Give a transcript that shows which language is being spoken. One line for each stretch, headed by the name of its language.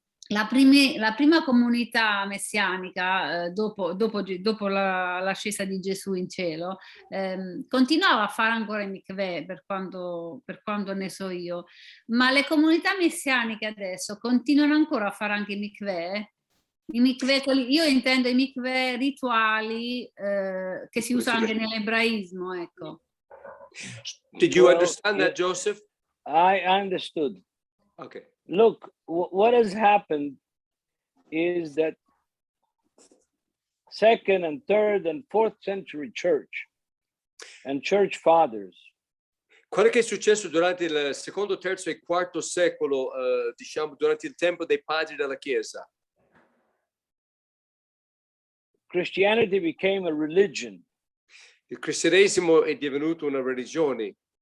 Italian: La prima comunità messianica, dopo l'ascesa di Gesù in cielo, continuava a fare ancora i mikveh, per quanto ne so io, ma le comunità messianiche adesso continuano ancora a fare anche i mikveh? Io intendo i mikveh rituali che si usano anche nell'ebraismo, ecco.
English: Did you understand that, Joseph? I understood. Okay. Look, what has happened is that 2nd and 3rd and 4th century church and church fathers.
Italian: Quello che è successo durante il secondo, terzo e quarto secolo, diciamo durante il tempo dei padri della Chiesa.
English: Christianity became a religion.
Italian: Il cristianesimo è divenuto una religione.